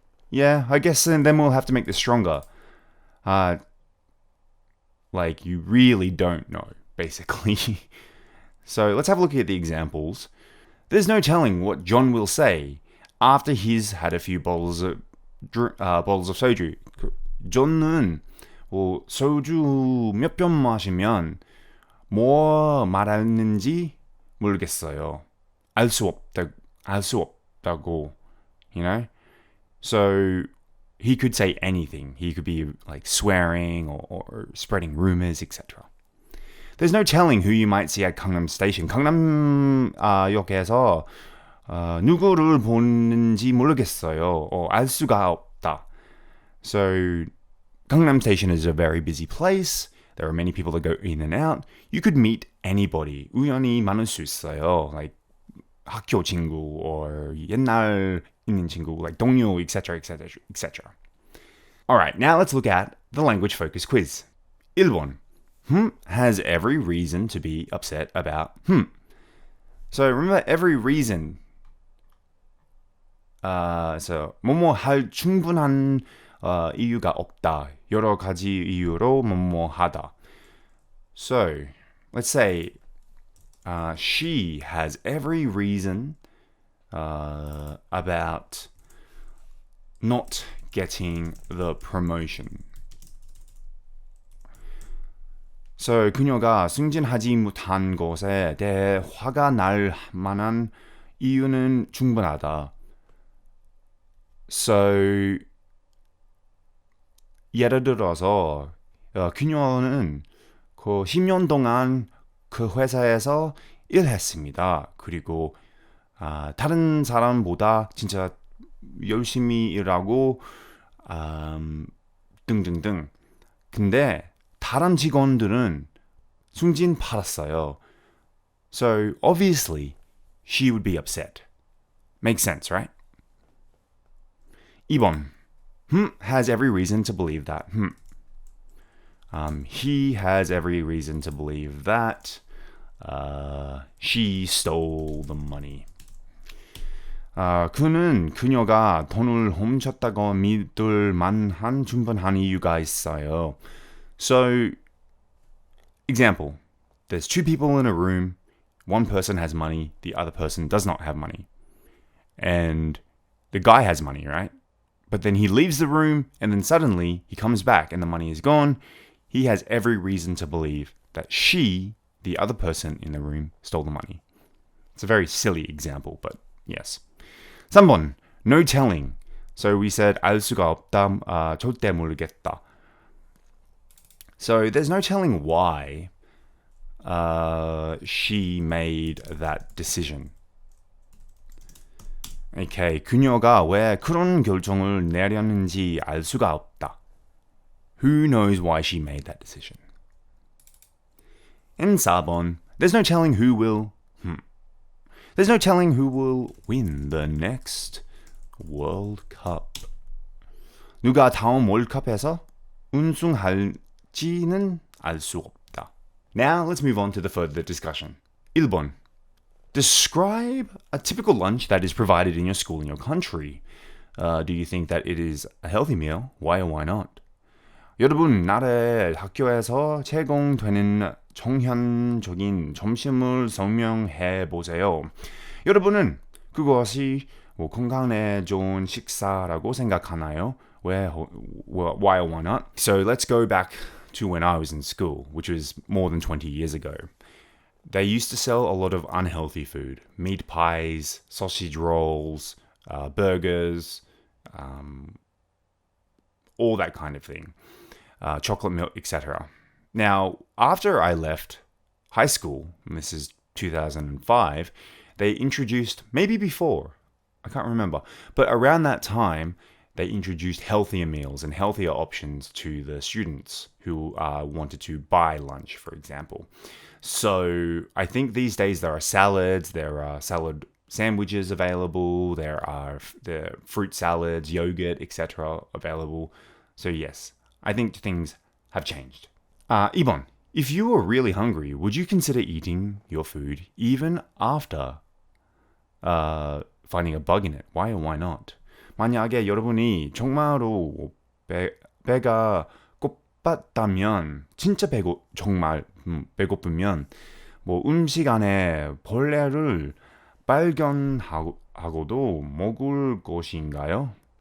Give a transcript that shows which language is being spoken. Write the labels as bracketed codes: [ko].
[en] Yeah, I guess then we'll have to make this stronger. Like you really don't know, basically. So let's have a look at the examples. There's no telling what John will say after he's had a few bottles of soju. [ko] John은 소주 몇 병 마시면 뭐 말하는지 모르겠어요. 알 수 없다고, [en] you know? So he could say anything. He could be like swearing or spreading rumors, etc. There's no telling who you might see at Gangnam Station. 강남역에서 누구를 보는지 모르겠어요. 알 수가 없다. So Gangnam Station is a very busy place. There are many people that go in and out. You could meet anybody. [ko] 우연히 만날 수 있어요. [en] Like [ko] 학교 친구 [en] or [ko] 옛날 있는 친구, [en] like [ko] 동료, [en] etc., etc., etc. All right, now let's look at the language focus quiz. [ko] 1번. [en] Has every reason to be upset about So remember every reason. [ko] So 뭐뭐 할 충분한 이유가 없다. 여러 가지 이유로 뭐뭐 하다. [en] So let's say She has every reason about not getting the promotion. [ko] So 그녀가 승진하지 못한 것에 대해 화가 날 만한 이유는 충분하다. So 예를 들어서 그녀는 그 10년 동안 그 회사에서 일했습니다. 그리고 다른 사람보다 진짜 열심히 일하고 등등등. 근데 다른 직원들은 승진 받았어요. [en] So obviously she would be upset. Makes sense, right? 2번. Has every reason to believe that. He has every reason to believe that she stole the money. [ko] 그는 그녀가 돈을 훔쳤다고 믿을 만한 충분한 이유가 있어요. [en] So, example. There's two people in a room. One person has money. The other person does not have money. And the guy has money, right? But then he leaves the room and then suddenly he comes back and the money is gone. He has every reason to believe that she, the other person in the room, stole the money. It's a very silly example, but yes. 3번, no telling. So we said [ko] 알 수가 없다, 절대 모르겠다. [en] So there's no telling why she made that decision. [ko] Okay, 그녀가 왜 그런 결정을 내렸는지 알 수가 없다. [en] Who knows why she made that decision? And 4번, there's no telling who will... There's no telling who will win the next World Cup. [ko] 누가 다음 월드컵에서 우승할지는 알 수 없다. [en] Now let's move on to the further discussion. [ko] 1번. [en] Describe a typical lunch that is provided in your school in your country. Do you think that it is a healthy meal? Why or why not? [ko] 여러분 나라의 학교에서 제공되는 정현적인 점심을 설명해 보세요. 여러분은 그것이 건강에 좋은 식사라고 생각하나요? [en] Why or why not? So let's go back to when I was in school, which was more than 20 years ago. They used to sell a lot of unhealthy food. Meat pies, sausage rolls, burgers, all that kind of thing. Chocolate milk, etc. Now, after I left high school, and this is 2005, they introduced, maybe before, I can't remember, but around that time, they introduced healthier meals and healthier options to the students who wanted to buy lunch, for example. So I think these days there are salads, there are salad sandwiches available, there are the fruit salads, yogurt, etc. available. So yes, I think things have changed. [ko] 2번. [en] If you were really hungry, would you consider eating your food even after finding a bug in it? Why or why not? [ko] 만약에 여러분이 정말로 배가 고팠다면, 진짜 정말 배고프면 뭐 음식 안에 벌레를 발견하고도 먹을 것인가요?